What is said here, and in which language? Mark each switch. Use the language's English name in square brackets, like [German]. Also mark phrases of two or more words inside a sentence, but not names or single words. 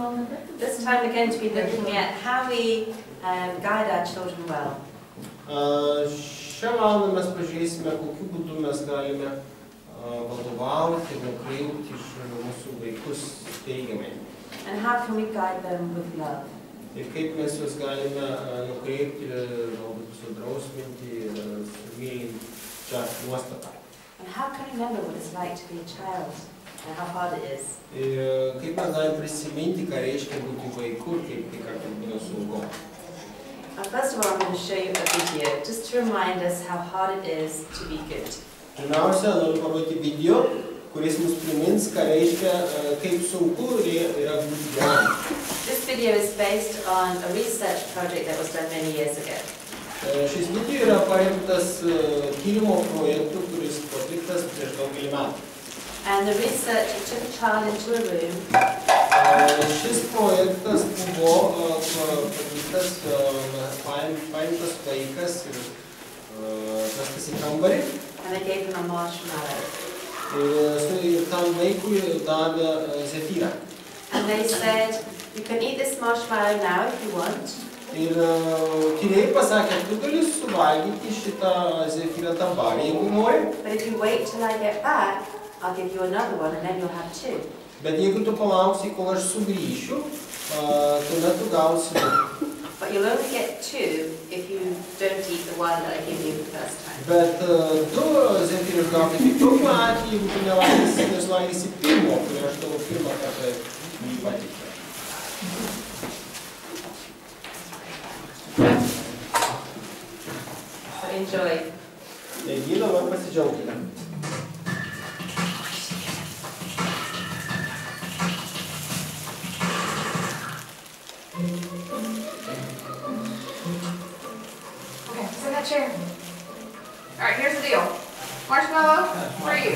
[English] This time we're going to be looking at how we guide our children well. [Lithuanian] Šią valandą mes pažiūrėsime, kokiu būdu mes galime vadovauti, nukreipti mūsų vaikus teigiamai. [English] And how can we guide them with love? [Lithuanian] Ir kaip mes juos galime nukreipti, galbūt sudrausminti, sumylinčią nuostatą. [English] And how can we remember what it's like to be a child and how hard it is? [Lithuanian] Ir kaip mes galime prisiminti, ką reiškia būti vaiku ir kaip tai kartais būna sunku. [English] First of all, I'm going to show you a video just to remind us how hard it is to be good. [Lithuanian] Pirmiausia, noriu parodyti video, kuris mus primins, ką reiškia, kaip sunku yra būti geram. [English] This video is based on a research project that was done many years ago. [Lithuanian] Šis video yra paremtas tyrimo projektu, kuris atliktas prieš daugelį metų. [English] And the researcher took a child into a room. [Lithuanian] Šis projektas buvo pateiktas, paimtas vaikas ir vestas į kambarį. [English] And they gave him a marshmallow. [Lithuanian] Ir tam vaikui davė zefyrą. [English] And they said, you can eat this marshmallow now if you want. [Lithuanian] Ir tyrėjai pasakė, tu gali suvalgyti šitą zefyrą dabar, jeigu nori. [English] But if you wait till I get back, I'll give you another one and then you'll have two. [Lithuanian] Bet jeigu tu palauksi, kol aš sugrįšiu, tuomet tu gausi du. [English] But you'll only get two if you don't eat the one that I gave you the first time. [Lithuanian] Bet du zefyrus gauti tik tokiu atveju, jeigu tu nesuvalgysi pirmo, kurį aš tavo pirmą kartą jį pateikiau. [English] So enjoy. [Lithuanian] Taigi dabar pasidžiaugime. [English] Okay, sit in that chair. Alright, here's the deal. Marshmallow for you.